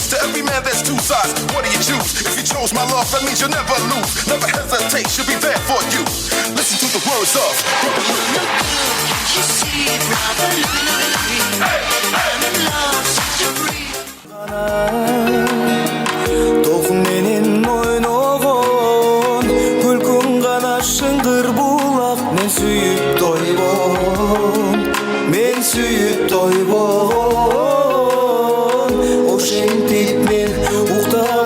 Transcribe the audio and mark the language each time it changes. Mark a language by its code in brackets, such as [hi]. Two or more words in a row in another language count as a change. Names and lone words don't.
[en] To every man there's two sides, what do you choose? If you chose my love, that means you'll never lose. Never hesitate, she'll be there for you. Listen to the words of You see it rather I'm in love, such a breeze. [kk] Толқын менен ойногон күлкүң гана шыңгыр булак мен сүйүп тойбогон ошентип мен укта